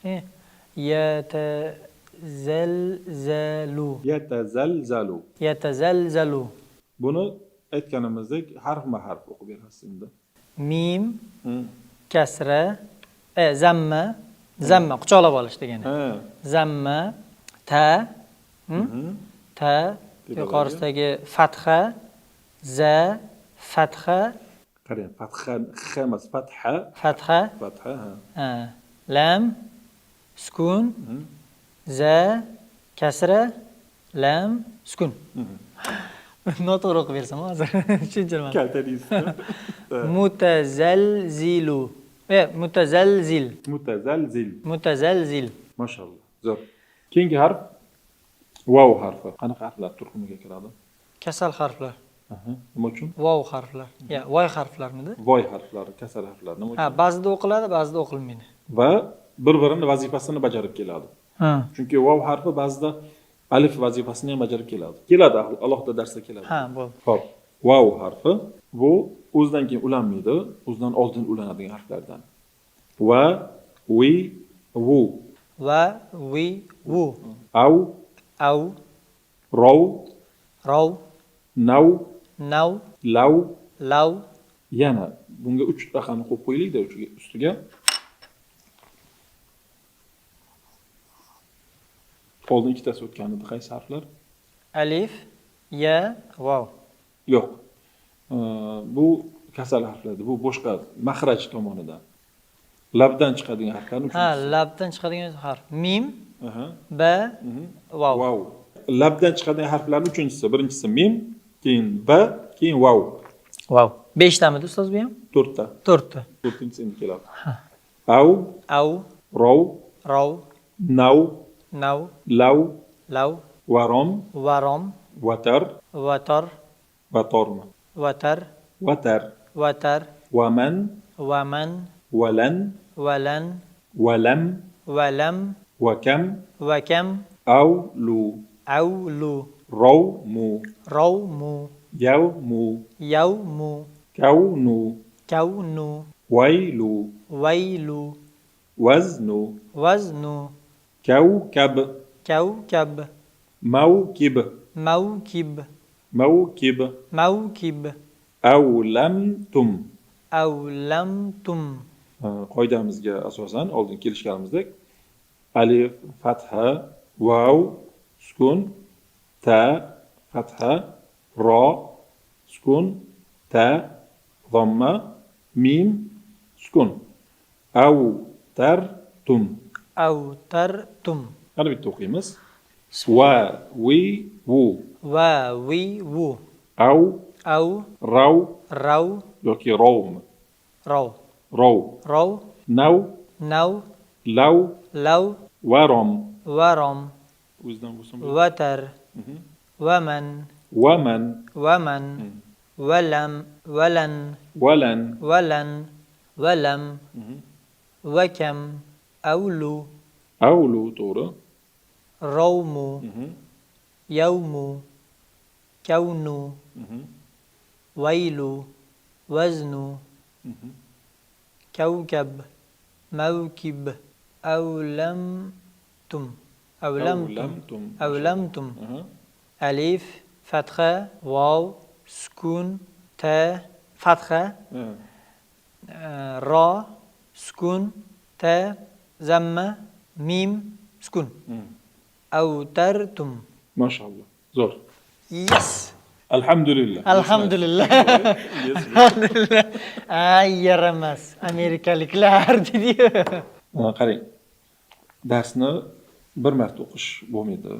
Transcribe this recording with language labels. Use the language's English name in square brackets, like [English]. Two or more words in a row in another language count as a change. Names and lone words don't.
[Uzbek] Yatazalzalu. Yatazalzalu. Yatazalzalu. Buni aytganimizdek harfma-harf o'qib berasiz endi. Mim, kasra, zamma, zamma quchoqlab olish degani. Zamma, ta, ta, yuqorisidagi fatha, za, fatha. Qarang, fatha emas, fatha. Fatha. Fatha. Lam, sukun, za, kasra, lam, sukun. Noto'g'ri o'qib bersam hozir tushuntirman. Kalta deysiz. [Arabic] متزلزلُ. متزلزل. [Uzbek] Mutazalzil. Mutazalzil. Mashallah. Zo'r. Keyingi harf vav harfi. Qanaqa harflar turkumiga kiradi? Kasal harflar. Nima uchun? Vav harflar. Voy harflarmidi? Voy harflari, kasal harflar. Nima uchun? Ba'zida o'qiladi, ba'zida o'qilmaydi. Va bir-birini vazifasini bajarib keladi. Chunki vav harfi ba'zida alif vazifasini ham bajarib keladi. Keladi, alohida darsda keladi. Bo'ldi. Xo'p, vav harfi bu o'zidan keyin ulanmaydi, o'zidan oldin ulanadigan harflardan. Va, vi, vu. Va, vi, vu. Av, Av, rov, rov, nav, nav, lav, lav. Yana bunga 3 raqamni qo'yib qo'yaylik-da ustiga. Oldin ikkitasi o'tgan edi. Qaysi harflar? Alif, ya, vav. Yo'q. Bu kasal harflardir. Bu boshqa maxraj tomonidan. Labdan chiqadigan harflarni uchinchisi. Labdan chiqadigan harf. Mim, ba, vav. Vav. Labdan chiqadigan harflarning uchinchisi. Birinchisi mim, keyin ba, keyin vav. Vav. 5 tamidi ustoz bu ham? 4 ta. 4 ta. 4-inchisi endi keladi. Av, av, rov, rov, nav, nav, lav, lav, varom, varom, vatar, vatar, vatorma. vatar, Vatar, vatar, vaman, vaman, valan, valan, valam, valam, vakam, vakam, avlu, avlu, rawmu, rawmu, yawmu, yawmu, kaunu, kaunu, wailu, wailu, waznu, waznu, kawkab, kawkab, mawkib, mawkib, mawkib, mawkib, awlamtum. awlamtum. Qoidamizga asosan oldin kelishganimizdek alif, fatha, vav, sukun, ta, fatha, ro, sukun, ta, dhamma, mim, sukun. Awtartum. Awtartum. Yana bitta o'qiymiz. Va, vi, vu. Va, vi, vu. Aw, Aw, raw raw, yoki rovmi? raw. Raw. Raw, Naw, naw, law, law, varom. varom, O'zidan bo'lsin. [Arabic] وَتَر، وَمَن, [Uzbek] Waman, [Arabic] وَمَن، وَلَم، وَلَن, [Uzbek] walan, [Arabic] وَلَن، وَلَم، وَكَم، أَوْلُو, [Uzbek] awlu, to'g'ri. [Arabic] رَوْمُ، يَوْمُ، كَوْنُ، وَيْلُ، وَزْنُ، كَوْكَب، مَوْكِب، أَوْلَمْتُم، أَوْلَمْتُم، أَوْلَمْتُم. [Uzbek] Alif, fatha, vav, sukun, ta, fatha, ra, sukun, ta, zamma, mim, sukun. Awtartum. Mashallah. Zo'r. Yes. Alhamdulillah. Alhamdulillah. Alhamdulillah. Ay, yaramas. Amerikaliklar dedi. Qarang. Darsni bir marta o'qish bo'lmaydi.